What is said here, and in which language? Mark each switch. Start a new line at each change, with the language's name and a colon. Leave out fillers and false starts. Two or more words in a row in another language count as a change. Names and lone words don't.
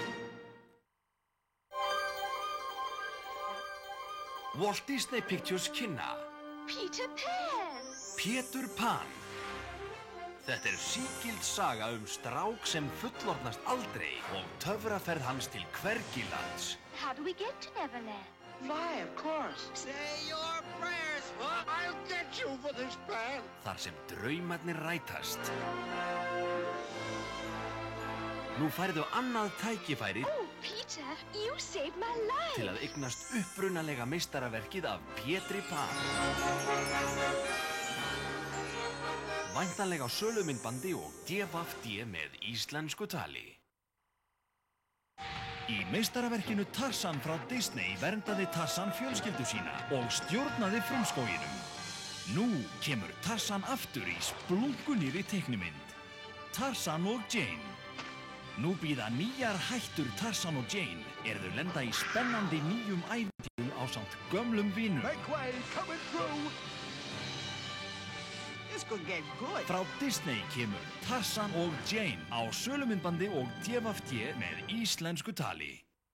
Icelandic: Walt Disney Pictures kynna Peter Pan. Pétur Pan. Þetta sígild saga strák sem fullorðnast aldrei og töfraferð hans til hvergilands.
English: How do we get to Neverland? Fly, of course. Say your prayers, huh? I'll get you for this plan.
Icelandic: Þar sem draumarnir rætast. Nú færðu annað tækifæri
English: Oh, Peter, you saved my life.
Icelandic: til að eignast upprunalega meistaraverkið af Pétri Pan. Væntanlega á sölumyndbandi og DVD með íslensku tali. Í meistaraverkinu Tarzan frá Disney verndaði Tarzan fjölskyldu sína og stjórnaði frumskóginum. Nú kemur Tarzan aftur í splunkunýrri teiknimynd. Tarzan og Jane. Nú bíða nýjar hættur Tarzan og Jane þau lenda í spennandi nýjum ævintýrum ásamt gömlum vinum.
English: Make way, coming through. This could get good.
Icelandic: Frá Disney kemur Tarzan og Jane á sölumyndbandi og DVD með íslensku tali.